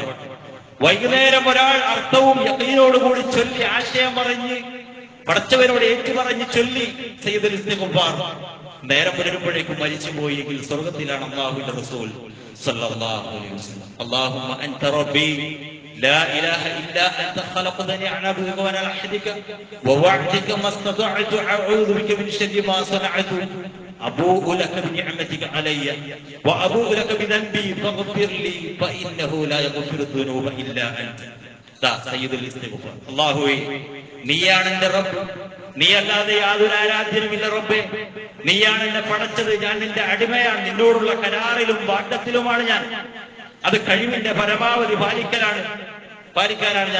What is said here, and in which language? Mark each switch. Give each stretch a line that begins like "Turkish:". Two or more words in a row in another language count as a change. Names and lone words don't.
Malayalam: വൈകുന്നേരം ഒരാൾ അർത്ഥവും യഖീനോട് കൂടി ചൊല്ലി ആശയം അറിഞ്ഞ് പടച്ചവനോട് ഏറ്റുപറഞ്ഞ് ചൊല്ലി
Arabic: سيد الاستغفار
Malayalam: നേരം പുലരുമ്പോഴേക്കും മരിച്ചുപോയെങ്കിൽ സ്വർഗത്തിലാണ് അല്ലാഹുവിന്റെ റസൂൽ
Arabic: صلى الله عليه وسلم. اللهم أنت ربي لا إله إلا أنت خلقتني عن عبدك وأنا على عهدك ووعدك ما استطعت أعوذ بك من شر ما صنعت أبوء لك بنعمتك علي وأبوء لك بذنبي فاغفر لي فإنه لا يغفر الذنوب إلا أنت. سيد الاستغفار.
Malayalam: അല്ലാഹുവേ, നീയാണ് എന്റെ റബ്ബ്, നീ അല്ലാതെ യാതൊരു ആരാധ്യനുമില്ല റബ്ബേ. നീയാണ് എന്നെ പടച്ചത്, ഞാൻ നിന്റെ അടിമയാണ്, നിന്നോടുള്ള കരാറിലും വാഗ്ദത്തിലുമാണ് ഞാൻ. അത് കഴിവിന്റെ പരമാവധി പാലിക്കാനാണ് ഞാൻ ശ്രമിക്കുന്നത്.